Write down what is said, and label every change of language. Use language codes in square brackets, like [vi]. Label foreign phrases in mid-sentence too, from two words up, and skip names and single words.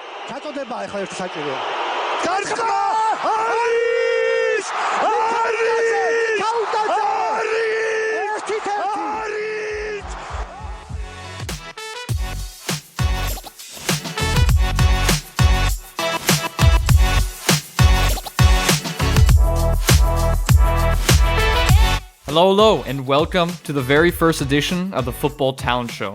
[ka] ჩაწოდება ახლა ერთი საჭიროა. გარყა! არის! არის! გაუტაცა! არის! არის! [en] Hello, and welcome to the very first edition of the Football Talent Show.